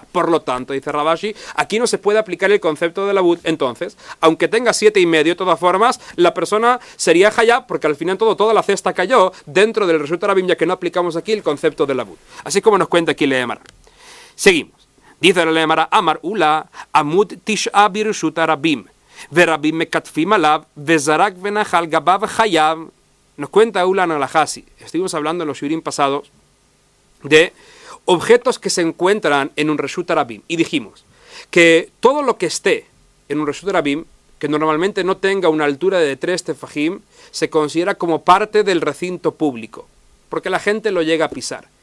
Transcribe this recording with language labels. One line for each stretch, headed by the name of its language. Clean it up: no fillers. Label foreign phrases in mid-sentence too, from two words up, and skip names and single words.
Spanish: Por lo tanto, dice Ravashi, aquí no se puede aplicar el concepto de lavud. Entonces, aunque tenga 7,5, de todas formas, la persona sería hayab, porque al final toda la cesta cayó dentro del
Hebrew: רשות הרבים,
Spanish: ya que no aplicamos aquí el concepto de lavud. Así como nos cuenta aquí la Gemara. Seguimos. Dice la Gemara,
Hebrew: אמר עולא עמוד תשעה ברשות הרבים ורבים מכתפים עליו וזרק ונח על גביו חייב.
Spanish: Nos cuenta Ula Nalahasi. Estuvimos hablando en los shiurim pasados de objetos que se encuentran en un
Hebrew: רשות הרבים.
Spanish: Y dijimos que todo lo que esté en un
Hebrew: רשות הרבים,
Spanish: que normalmente no tenga una altura de 3 tefajim, se considera como parte del recinto público, porque la gente lo llega a pisar.